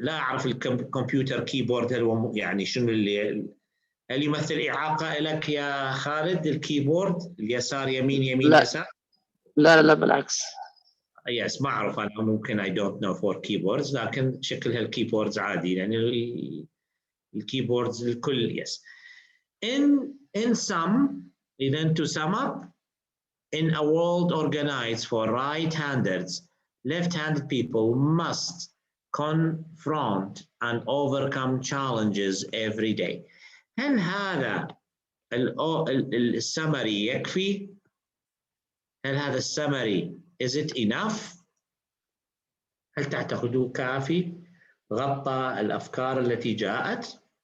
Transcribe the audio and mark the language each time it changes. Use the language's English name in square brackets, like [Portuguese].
[Arabic] لا أعرف الكمبيوتر كيبورد هل هو يعني شنو هل يمثل إعاقة لك يا خالد الكيبورد اليسار يمين يمين لا. يسار؟ لا بالعكس. يس ما أعرف أنا، ممكن [English] I don't know for keyboards، [Arabic] لكن شكلها الكيبوردز عادي يعني الكيبوردز الكل يس. [English] In sum، إذا to sum up، in a world organized for right-handers, left-handed people must confront and overcome challenges every day. [Arabic] هل هذا السمري يكفي؟ هل هذا السمري [English] is it enough؟ [Arabic] هل تعتقدوه كافي؟ غطى الأفكار التي جاءت؟